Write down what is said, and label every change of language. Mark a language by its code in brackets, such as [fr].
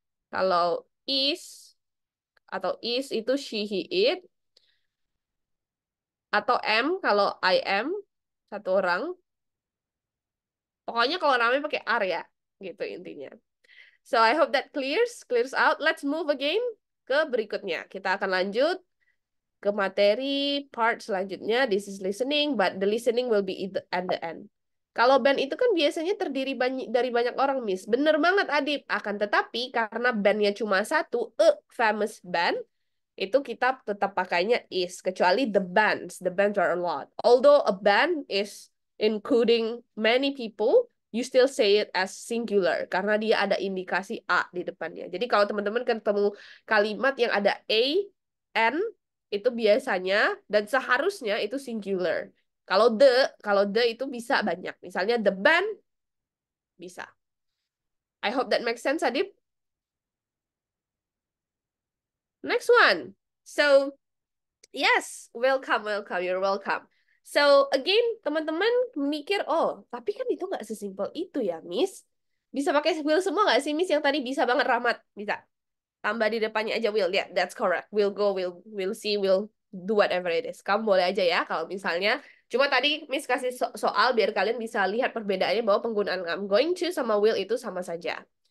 [id] Kalau is atau is itu she, he, it. Atau am kalau I am. satu orang. Pokoknya kalau namanya pakai R ya, gitu intinya. [en] So I hope that clears out. Let's move again [id] ke berikutnya. Kita akan lanjut ke materi part selanjutnya. [en] This is listening, but the listening will be at the end. [id] Kalau band itu kan biasanya terdiri dari banyak orang, Miss. Bener banget, Adip. Akan tetapi karena bandnya cuma satu, famous band, itu kita tetap pakainya is. [en] Kecuali the bands are a lot. Although a band is including many people, you still say it as singular [id] karena dia ada indikasi a di depannya. Jadi kalau teman-teman ketemu kalimat yang ada a, n, itu biasanya dan seharusnya itu singular. Kalau the itu bisa banyak. Misalnya the band bisa. [en] I hope that makes sense, Adip. Next one. So, yes, welcome. You're welcome. [id] So, again, teman-teman mikir, oh, tapi kan itu nggak sesimpel itu ya, Miss. Bisa pakai will semua nggak sih, Miss? Yang tadi bisa banget Rahmat. Bisa. Tambah di depannya aja will. [en] Yeah, that's correct. We'll go, we'll see, we'll do whatever it is. [id] Kamu boleh aja ya, kalau misalnya. Cuma tadi Miss kasih soal biar kalian bisa lihat perbedaannya bahwa penggunaan I'm going to sama will itu sama saja.